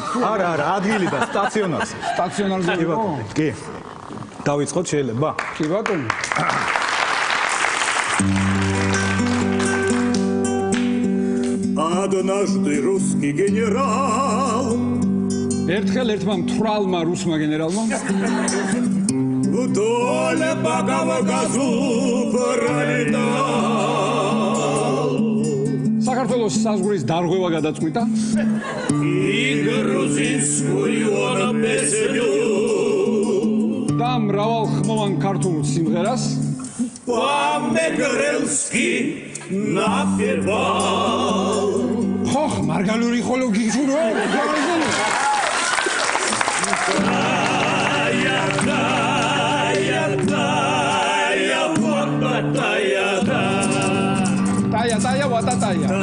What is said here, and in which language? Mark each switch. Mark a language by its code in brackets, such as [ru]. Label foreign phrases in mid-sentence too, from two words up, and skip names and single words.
[ka] არა ადგილი და სტაციონარზე კი დავიწყოთ შეიძლება კი ბატონო [ru] Однажды русский генерал [ka] ერთხელ ერთმა მთვრალმა რუსმა გენერალმა [ru] вдоль по Кавказу пролетал [ka] საქართველოს საზღვრის დარღვევა გადაწყვიტა [ru] и грузинскую он песню [ka] და მრავალ ხმოვან ქართულ სიმღერას [ru] по-мегрелски напевал [xmf] ხოხ მარგალური ხოლო გიჩურო тая вататая